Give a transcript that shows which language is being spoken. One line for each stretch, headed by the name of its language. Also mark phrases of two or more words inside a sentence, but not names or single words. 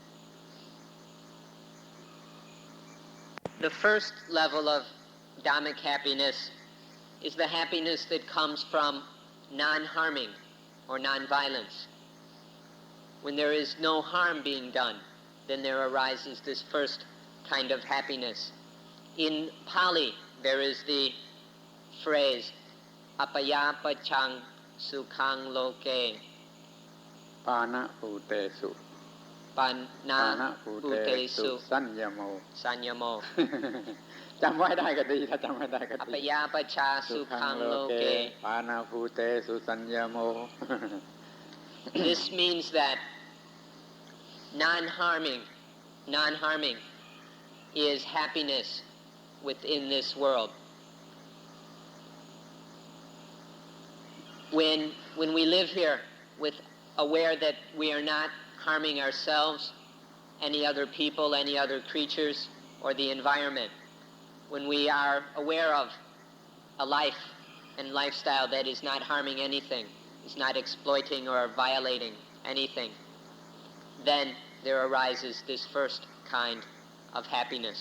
English: The first level of Dhammic happiness is the happiness that comes from non-harming or non-violence. When there is no harm being done, then there arises this first kind of happiness. In Pali, there is the phrase,
Pali: apayapachang sukhang loke. Pana putesu. Pana putesu sanyamo. sanyamo.
Thai: จำไว้ได้ก็ดีถ้าจำไม่ได้ก็ดี
Pali: Apayapacha sukhang loke. Pana putesu sanyamo.
English: This means that non-harming is happiness within this world. When we live here with aware that we are not harming ourselves, any other people, any other creatures, or the environment, when we are aware of a life and lifestyle that is not harming anything, is not exploiting or violating anything, then there arises this first kind of happiness.